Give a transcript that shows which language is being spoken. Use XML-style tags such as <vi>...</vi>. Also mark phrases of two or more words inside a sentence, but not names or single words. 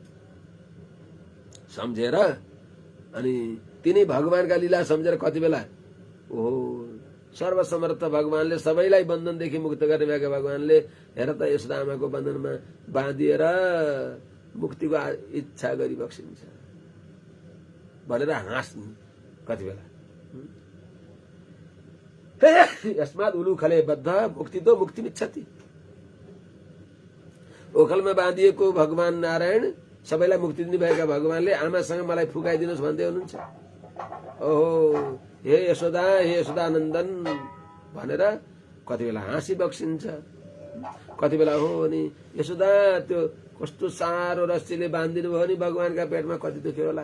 <ne>सम्झेर अनि तिनी भगवानका लीला सम्झेर कति बेला ओहो सर्वसमर्थ भगवानले सबैलाई बन्धनदेखि मुक्त गर्ने भएका भगवानले हेर त यशोदा आमाको बन्धनमा बाँधिएर मुक्तिको इच्छा गरी बक्सिन्छ भनेर हाँस्नु कति बेला।</ne> <sa>यस्मात् उलुखले बद्ध मुक्ति तो मुक्ति मिच्छति।</sa> <ne>ओखलमा बाँधिएको भगवान नारायण सबैलाई मुक्ति दिनुभएका भगवानले आमासँग मलाई फुकाइदिनुहोस् भन्दै हुनुहुन्छ। ओहो हे यशोदानन्दन भनेर कति बेला हाँसी बक्सिन्छ, कति बेला हो अनि यशोदा त्यो कस्तो सारो रस्सीले बाँधिदिनु भयो नि भगवानका पेटमा कति दुख्यो होला।</ne>